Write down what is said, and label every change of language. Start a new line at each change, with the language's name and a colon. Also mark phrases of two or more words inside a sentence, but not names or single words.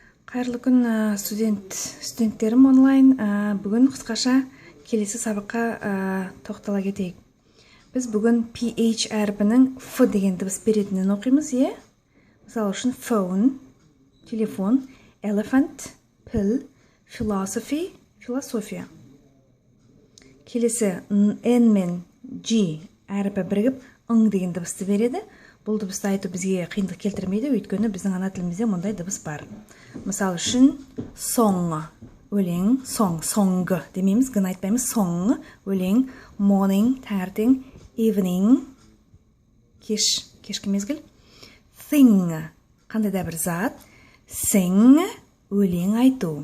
Kazakh: Қайырлы күн студенттерім онлайн. Бүгін қысқаша келесі сабаққа тоқтала кетейік. Біз бүгін PH әрпінің F деген дыбыс беретінен оқимыз, е? Мысалы үшін phone, телефон,
English: elephant, pill, philosophy,
Kazakh: философия. Келесі N мен G әрпі бірігіп ың деген дыбысты береді. Бұл дыбысты айту бізге қиындық келтірмейді, өйткені біздің ана тілімізде мұндай дыбыс бар. Мысалы үшін song, өлең, song демейміз, гын айтпаймыз, song, өлең, morning, таңертең, evening, кешкі мезгіл, thing, қандай да бір зат, sing, өлең айту.